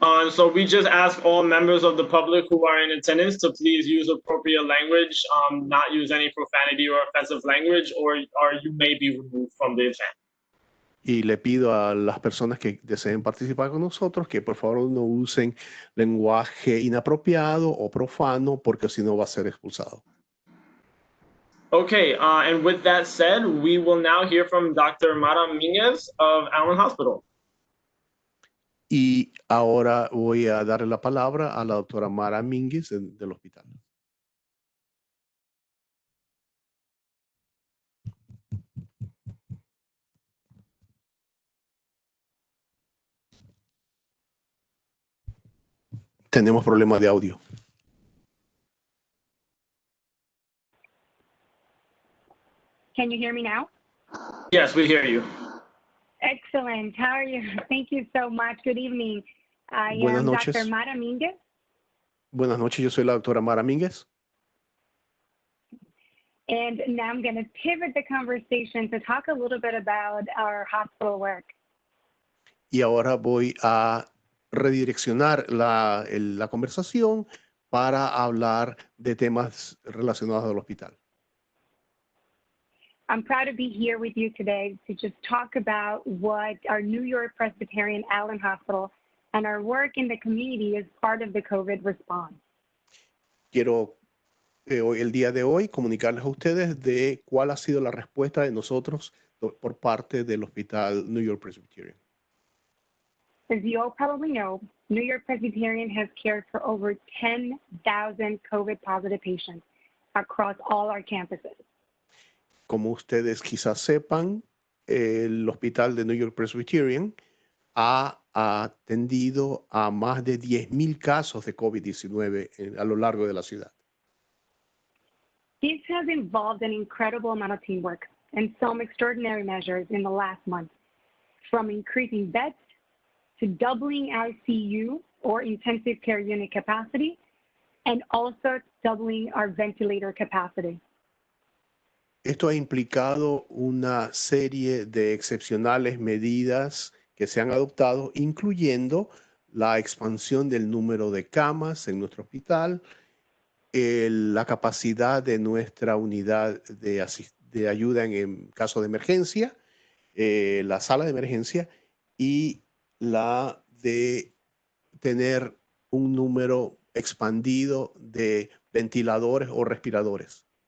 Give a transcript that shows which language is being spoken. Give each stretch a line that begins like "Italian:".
English: So we just ask all members of the public who are in attendance to please use appropriate language, not use any profanity or offensive language, or you may be removed from the event.
Spanish: Y le pido a las personas que deseen participar con nosotros que por favor no usen lenguaje inapropiado o profano, porque si no va a ser expulsado.
English: Okay, and with that said, we will now hear from Dr. Mara Minges of Allen Hospital.
Spanish: Y ahora voy a darle la palabra a la doctora Mara Minges del hospital. Tenemos problemas de audio.
English: Can you hear me now? Yes, we hear you. Excellent. How are you? Thank you so much. Good evening. I
Spanish: Buenas
English: am
Spanish: noches.
English: Dr. Mara Minges.
Spanish: Buenas noches, yo soy la doctora Mara Minges.
English: And now I'm going to pivot the conversation to talk a little bit about our hospital work.
Spanish: Y ahora voy a redireccionar la conversación para hablar de temas relacionados al hospital.
English: I'm proud to be here with you today to just talk about what our New York Presbyterian Allen Hospital and our work in the community is part of the COVID response.
Spanish: Quiero el día de hoy comunicarles a ustedes de cuál ha sido la respuesta de nosotros por parte del Hospital New York Presbyterian.
English: As you all probably know, New York Presbyterian has cared for over 10,000 COVID-positive patients across all our campuses.
Spanish: Como ustedes quizás sepan, el Hospital de New York Presbyterian ha atendido a más de 10,000 casos de COVID-19 a lo largo de la ciudad.
English: This has involved an incredible amount of teamwork and some extraordinary measures in the last month, from increasing beds to doubling ICU or intensive care unit capacity, and also doubling our ventilator capacity.
Spanish: Esto ha implicado una serie de excepcionales medidas que se han adoptado, incluyendo la expansión del número de camas en nuestro hospital, la capacidad de nuestra unidad de ayuda en caso de emergencia, la sala de emergencia y la de tener un número expandido de ventiladores o respiradores.